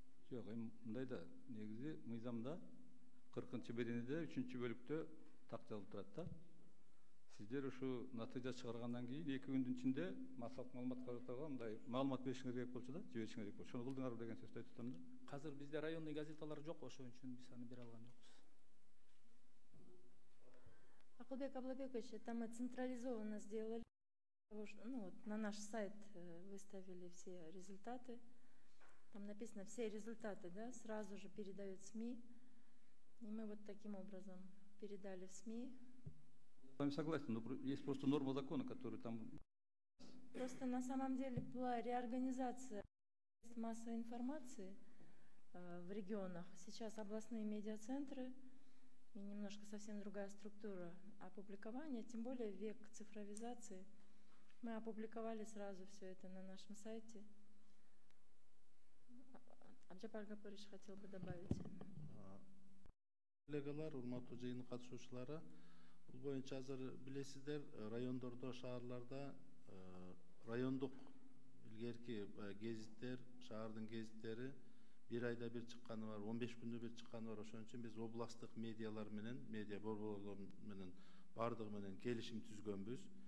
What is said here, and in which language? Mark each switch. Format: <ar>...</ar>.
<ky>Жок, эми мындай да негизи мыйзамда 40-беренеде 3-бөлүктө так жазылып турат да. Сиздер ушу натыйжа чыгаргандан кийин 2 күндүн ичинде массалык маалымат каражаттарга мындай маалымат беришиңер керек болчу да, жиберишиңер керек болчу. Ошону кылдыңарбы деген сөздү айтып атам да. Азыр бизде районный газеталар жок, ошон үчүн биз аны бере алган жокпуз.</ky> <ru>Акылбек Аблабекович, это мы централизованно сделали. Ну, вот, на наш сайт выставили все результаты. Там написано все результаты, да, сразу же передают СМИ. И мы вот таким образом передали в СМИ. Я с вами согласен, но есть просто норма закона, которая там... Просто на самом деле была реорганизация массовой информации в регионах. Сейчас областные медиацентры и немножко совсем другая структура опубликования, тем более век цифровизации. Мы опубликовали сразу все это на нашем сайте. Абджапар Гапурич хотел бы добавить.</ru> <ky>Коллегалар, урматтуу жыйын катышуучулары, бул боюнча азыр билесиздер, райондордо, шаарларда райондук илгерки гезиттер, шаардын гезиттери бир айда бир чыкканы бар, 15 күндө бир чыкканы бар. Ошон үчүн биз областтык медиалар менен, медиа борборлор менен бардыгы менен келишим түзгөнбүз.</ky>